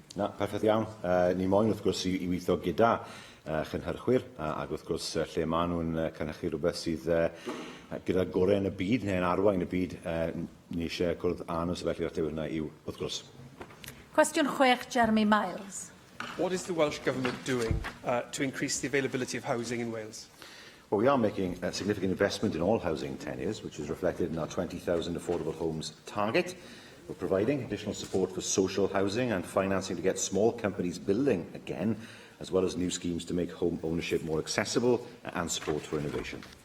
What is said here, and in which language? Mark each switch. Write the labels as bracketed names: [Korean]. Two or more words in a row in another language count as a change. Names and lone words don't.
[Welsh] Na, perffaith iawn. Ni moyn wrth gwrs i weithio gyda chynhyrchwyr, ac wrth gwrs lle maen nhw'n cynhyrchu rhywbeth sydd gyda gorau yn y byd, neu'n arwain y byd, ni eisiau cwrdd â'n sefyllfa lle hwnna yw, wrth gwrs. Cwestiwn 6, Jeremy Miles. [English] What is the Welsh Government doing to increase the availability of housing in Wales? Well, we are making a significant investment in all housing tenures, which is reflected in our 20,000 affordable homes target. We're providing additional support for social housing and financing to get small companies building again, as well as new schemes to make home ownership more accessible and support for innovation.